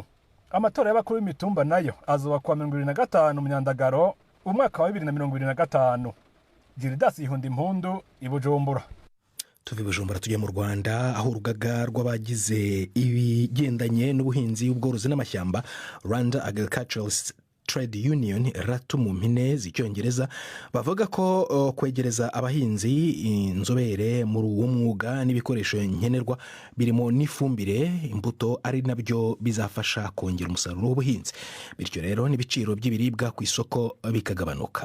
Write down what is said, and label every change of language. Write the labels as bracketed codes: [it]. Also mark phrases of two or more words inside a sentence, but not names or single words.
[rn] Amatora y'abakuru b'imitumba nayo azoba kuwa 25 Myandagaro umwaka wa 2025. Gildas Ihunda Impundu Ibujumbura. [rw] Tuve Bujumbura tujye mu Rwanda aho urugaga rw'abagize ibigendanye n'ubuhinzi ubworozi n'amashyamba Rwanda Agricultural Trade Union ratu mu mpine z'icyongereza bavuga ko kwegereza abahinzi inzobere muri uwo mwuga n'ibikoresho nkenerwa birimo n'ifumbire imbuto ari nabyo bizafasha kongera umusaruro w'ubuhinzi. Bityo rero n'ibiciro by'ibiribwa ku isoko bikagabanuka.